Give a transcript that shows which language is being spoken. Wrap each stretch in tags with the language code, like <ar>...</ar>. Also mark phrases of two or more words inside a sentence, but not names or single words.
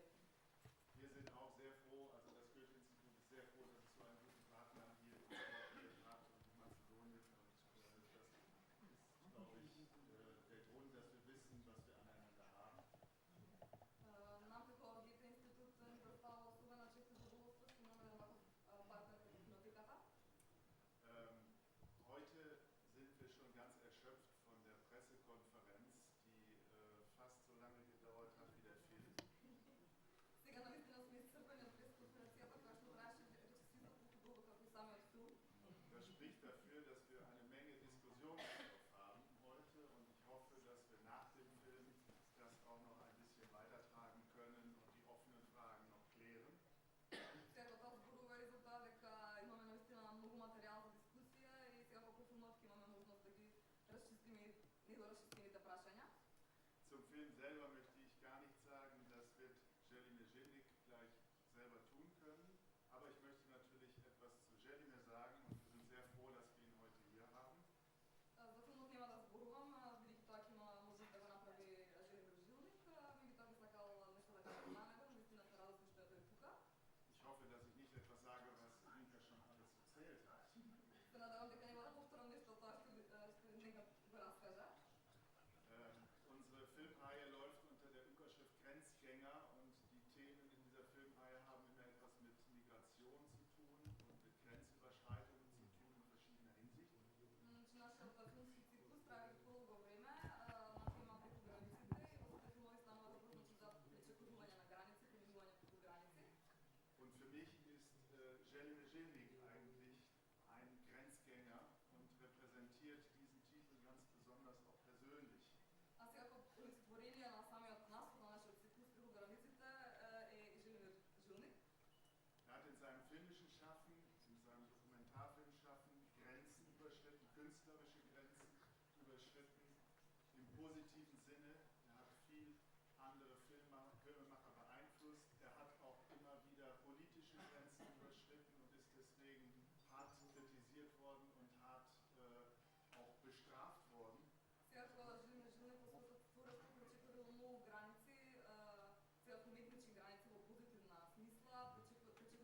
<de>Wir sind auch sehr froh, also das Goethe-Institut ist sehr froh, dass es so einen guten Partner hier in Skopje hat und in Mazedonien. Und das ist, glaube ich, der Grund, dass wir wissen, was wir aneinander haben.</de> <mk>Нам како Гете институт ни представува особена чест и задоволство што имаме ваков партнер како кинотеката.</mk> <de>Heute sind wir schon ganz erschöpft von der Pressekonferenz, die fast so lange gedauert hat wie der Film.</de> <mk>Сега наистина сме изцрпени од пресконференцијата, која што траеше речиси за толку долго како и самиот филм.</mk> <de>Das spricht dafür, dass wir eine Menge Diskussionsstoff haben heute und ich hoffe, dass wir nach dem Film das auch noch ein bisschen weitertragen können und die offenen Fragen noch klären.</de> <mk>Сега тоа зборува и за тоа дека имаме наистина многу материјал за дискусија и сега по филмот ќе имаме можност да ги расчистиме недоразчистените прашања.</mk> <de>Zum Film selber möchte ich gar nichts sagen, das wird Želimir Жилник gleich selber tun können. Aber ich möchte natürlich etwas zu Želimir sagen und wir sind sehr froh, dass wir ihn heute hier haben.</de> <mk>За филмот нема да зборувам, бидејќи тоа ќе има можност да го направи Желимир Жилник, меѓутоа би сакал нешто да кажам за него, наистина сме радосни што е тој тука.</mk> <de>Ich hoffe, dass ich nicht etwas sage, was Linka schon alles erzählt hat.</de> <mk>Се надевам дека нема да повторам нешто тоа што Ленка го раскажа.</mk> <de>Unsere Filmreihe läuft unter der Überschrift Grenzgänger und die Themen in dieser Filmreihe haben immer etwas mit Migration zu tun und mit Grenzüberschreitungen zu tun in verschiedener Hinsicht.</de> <mk>Нашиот филмски циклус прави долго време на тема преку границите и во сите филмови станува збор за пречекорување на граници, преминување преку граници.</mk> <de>Und für mich ist Želimir Жилник eigentlich ein Grenzgänger und repräsentiert diesen Titel ganz besonders auch persönlich.</de> <mk>А сега како олицетворение на самиот наслов на нашиот циклус преку границите е Желимир Жилник.</mk> <de>Er hat in seinem filmischen Schaffen, in seinem Dokumentarfilm Schaffen Grenzen überschritten, künstlerische Grenzen überschritten, im positiven Sinne. Er hat viel andere Filmemacher beeinflusst. Er hat auch immer wieder politische Grenzen überschritten und ist deswegen hart kritisiert worden und hart auch bestraft worden.</de> <mk>Сега кога Желимир Жилник во својата творба пречекорил многу граници, целоуметнички граници во позитивна смисла,</mk>